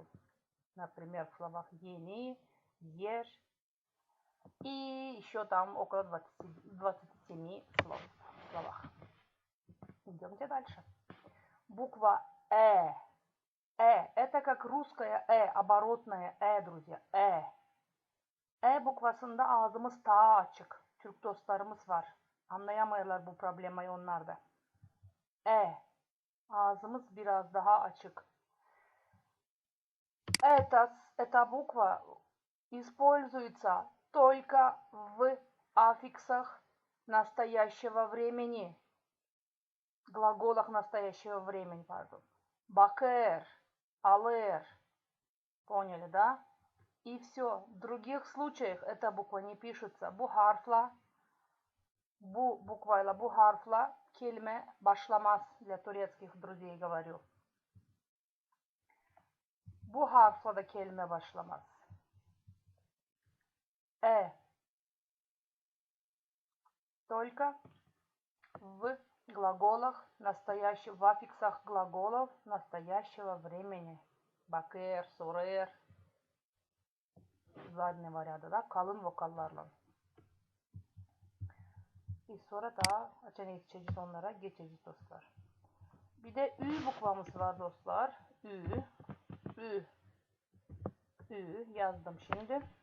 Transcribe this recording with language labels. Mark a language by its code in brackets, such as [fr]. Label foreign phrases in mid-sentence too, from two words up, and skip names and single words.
[ru] Например, в словах ени, ешь. И еще там около 27 словах. Идемте дальше. Буква это как русская оборотная друзья. [crh] Bukvasında ağzımız ta açık. Türk dostlarımız var. Anlayamıyorlar bu problemayı onlar da. Ağzımız biraz daha açık. [ru] Эта буква используется только в аффиксах настоящего времени. Глаголах настоящего времени, пардон. [crh] Bakır, alır. [ru] Поняли, да? И все. В других случаях эта буква не пишется. [crh] Bu harfla kelime başlamaz. [ru] Для турецких друзей говорю. [crh] Bu harfla da kelime başlamaz. [ru] Только в глаголах настоящих, в аффиксах глаголов настоящего времени. [crh] Bakır, sorar, [ru] заднего ряда, [crh] da, kalın vokallarla. Sonra da geçeceğiz onlara, geçeceğiz dostlar. Bir de ü bukvamız var dostlar. Ü yazdım şimdi.